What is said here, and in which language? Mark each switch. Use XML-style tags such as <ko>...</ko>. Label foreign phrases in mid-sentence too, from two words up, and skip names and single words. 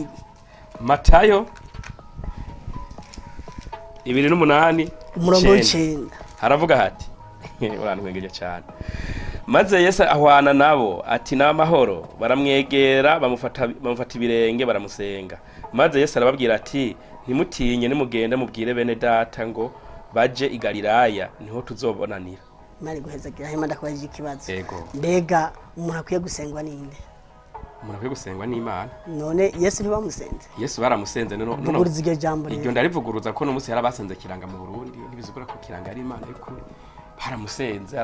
<rn>Matayo 2:8 haravuga hati urantwengeje cyane. Maze Yesu ahwana nabo ati n'amahoro, baramwegera bamufata ibirenge baramusenga. Maze Yesu arababwira ati ntimutinye nimugende mubwire bene data ngo baje i Galilaya niho tuzobonanira. Mari guhezagira hema ndakubajije ikibazo. Mbega umuntu akwiye gusengwa ninde? Umuntu akwiye gusengwa n'Imana. None Yesu ntibamusenze? Yesu baramusenze. None iryo jambo iryo ndarivuguruza ko no musi yarabasenze kiranga mu Burundi, ntibizugura ko kiranga ari Imana ariko baramusenze.</rn>